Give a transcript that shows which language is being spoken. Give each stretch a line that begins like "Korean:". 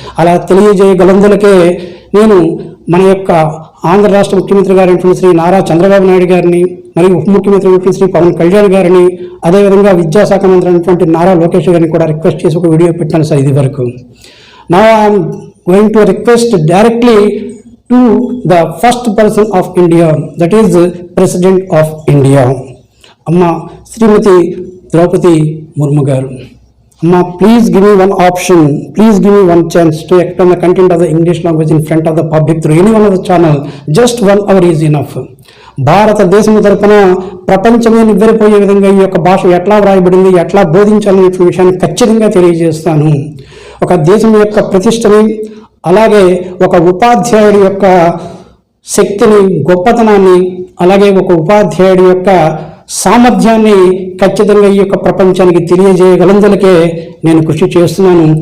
Telugu: అలా తెలియజేయగలందులకే నేను మన యొక్క ఆంధ్ర రాష్ట్ర ముఖ్యమంత్రి గారైనటువంటి శ్రీ నారా చంద్రబాబు నాయుడు గారిని, మరియు ఉప ముఖ్యమంత్రి అయినటువంటి శ్రీ పవన్ కళ్యాణ్ గారిని, అదేవిధంగా విద్యాశాఖ మంత్రి అయినటువంటి నారా లోకేష్ గారిని కూడా రిక్వెస్ట్ చేసి ఒక వీడియో పెట్టాను సార్ ఇది వరకు.
English: Now I'm going to request directly to the first person of India, that is president of India, అమ్మ Shrimati Draupadi Murmu garu. Amma, please give me one option, please give me one chance to explain the content of the English language in front of the public through any one of the channel. Just 1 hour is enough.
Telugu: భారతదేశం తరపున ప్రపంచమే నివ్వెరపోయే విధంగా ఈ యొక్క భాష ఎట్లా వ్రాయబడింది, ఎట్లా బోధించాలనే విషయాన్ని ఖచ్చితంగా తెలియజేస్తాను. ఒక దేశం యొక్క ప్రతిష్టని, అలాగే ఒక ఉపాధ్యాయుడి యొక్క శక్తిని, గొప్పతనాన్ని, అలాగే ఒక ఉపాధ్యాయుడి యొక్క సామర్థ్యాన్ని ఖచ్చితంగా ఈ యొక్క ప్రపంచానికి తెలియజేయగలందులకే నేను కృషి చేస్తున్నాను.